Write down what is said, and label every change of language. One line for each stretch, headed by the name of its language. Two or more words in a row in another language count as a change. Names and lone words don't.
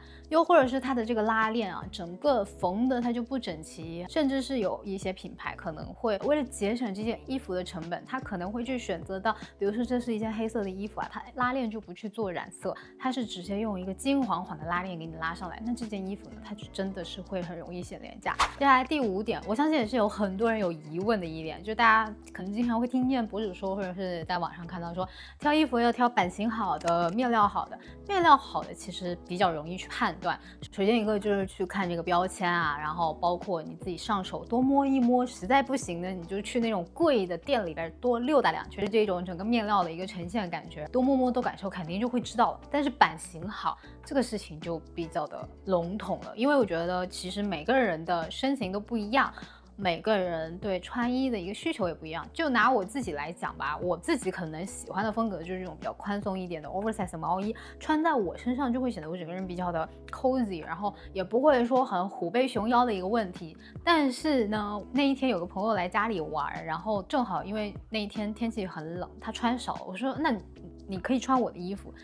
Chinese: 又或者是它的這個拉鏈啊，整個縫的它就不整齊，甚至是有一些品牌可能會為了節省這件衣服的成本，他可能會去選擇到，比如說這是一件黑色的衣服啊，它拉鏈就不去做染色，它是直接用一個金黃黃的拉鏈給你拉上來，那這件衣服呢，它就真的是會很容易顯廉價。接下來第5點，我相信也是有很多人有疑問的一點，就大家可能經常會聽見博主說，或者是在網上看到說，挑衣服要挑版型好的、面料好的。面料好的其實比較容易去判斷，首先一個就是去看這個標籤啊，然後包括你自己上手多摸一摸，實在不行呢，你就去那種貴的店裡邊多溜達兩圈，這種整個面料的一個呈現感覺，多摸摸多感受，肯定就會知道了。但是版型好這個事情就比較的籠統了，因為我覺得其實每個人的身形都不一樣，每個人對穿衣的一個需求也不一樣。就拿我自己來講吧，我自己可能喜歡的風格就是這種比較寬鬆一點的 oversize 的毛衣，穿在我身上就會顯得我整個人比較的 cozy， 然後也不會說很虎背熊腰的一個問題。但是呢，那一天有個朋友來家裡玩，然後正好因為那一天天氣很冷，他穿少了，我說那你可以穿我的衣服。